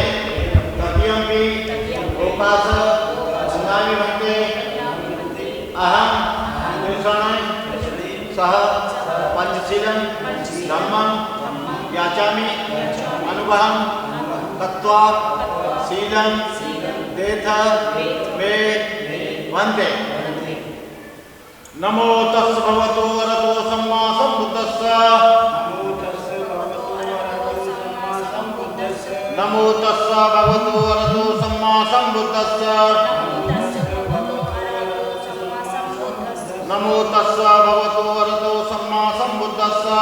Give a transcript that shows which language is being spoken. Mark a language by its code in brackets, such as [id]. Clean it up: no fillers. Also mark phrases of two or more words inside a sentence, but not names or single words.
[pi] तृतीयंपि ओकास वन्दामि वन्दे अहं त्रिसरेण सह पंचशीलं धम्मं याचामि अनुभवं कृत्वा शीलं देह मे वन्दे। नमो तस् भगवतो अरहतो सम्मा सम्बुद्धस्स, नमो तस् भगवतो अरहतो सम्मा सम्बुद्धस्स, नमो तस् भगवतो अरहतो सम्मा सम्बुद्धस्स।